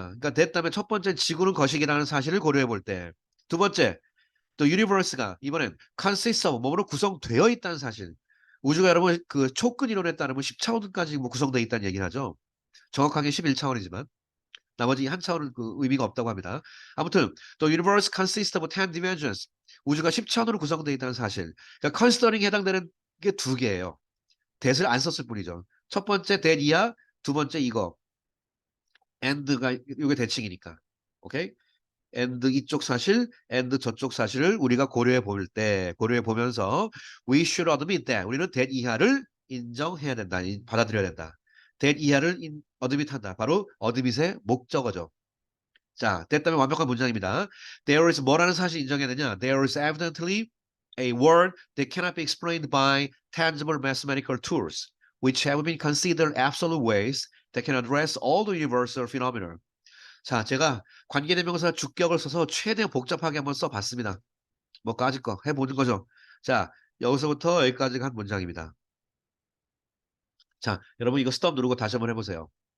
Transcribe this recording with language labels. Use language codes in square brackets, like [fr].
[ko] 그러니까 that 다음에 첫 번째 지구는 거식이라는 사실을 고려해 볼 때 두 번째 또 universe가 이번엔 [en] consists of [ko] 뭐로 구성되어 있다는 사실. 우주가 여러분 그 촉근 이론에 따르면 10차원까지 뭐 구성되어 있다는 얘기를 하죠. 정확하게 11차원이지만 나머지 한 차원은 그 의미가 없다고 합니다. 아무튼 [en] the universe consists of 10 dimensions. [ko] 우주가 10차원으로 구성되어 있다는 사실. 그러니까 considering에 해당되는 게 두 개예요. that을 안 썼을 뿐이죠. 첫 번째 that 이하, 두 번째 이거. and가 이게 대칭이니까. 오케이? and 이쪽 사실, and 저쪽 사실을 우리가 고려해 보면서 [en] we should admit that [ko] 우리는 that 이하를 인정해야 된다, 받아들여야 된다. that 이하를 admit 한다. 바로 admit의 목적어죠. 자, that 다음에 완벽한 문장입니다. [en] There is [ko] 뭐라는 사실 인정해야 되냐? [en] There is evidently a world that cannot be explained by tangible mathematical tools, which have been considered absolute ways that can address all the universal phenomena. [ko] 자, 제가 관계대명사 주격을 써서 최대한 복잡하게 한번 써봤습니다. 뭐 까짓 거 해보는 거죠. 자, 여기서부터 여기까지가 한 문장입니다. 자, 여러분 이거 스톱 누르고 다시 한번 해보세요.